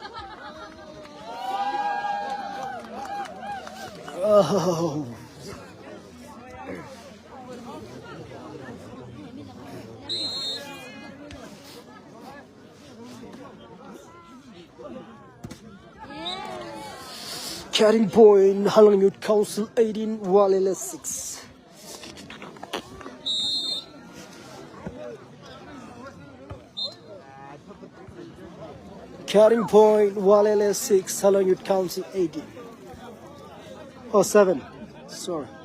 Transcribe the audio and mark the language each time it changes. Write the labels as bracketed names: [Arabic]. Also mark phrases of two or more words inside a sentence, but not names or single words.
[English] Oh. Carrying point, Halang Youth Council 18, Walele 6. Carrying point, Walele 6, Halang Youth Council 18. Oh, 7. Sorry.